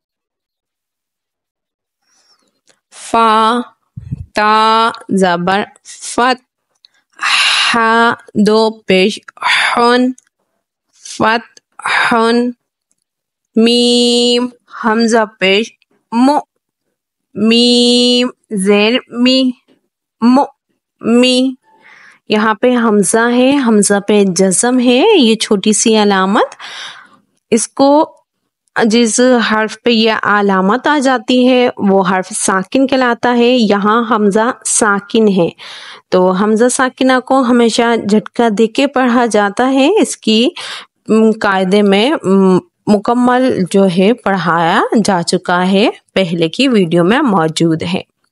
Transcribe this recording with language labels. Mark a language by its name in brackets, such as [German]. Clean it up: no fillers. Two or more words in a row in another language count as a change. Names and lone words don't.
[Urdu] فا تا زبر فت، ح دو پیش حن، فت حن، میم حمزہ پیش مو، میم زیر می، مو می۔ یہاں پہ حمزہ ہے، حمزہ پہ جزم ہے، یہ چھوٹی سی علامت، اس کو جس حرف پہ یہ علامت آ جاتی ہے وہ حرف ساکن کہلاتا ہے۔ یہاں حمزہ ساکن ہے تو حمزہ ساکنہ کو ہمیشہ جھٹکا دے کے پڑھا جاتا ہے، اس کی قاعدے میں مکمل جو ہے پڑھایا جا چکا ہے، پہلے کی ویڈیو میں موجود ہے۔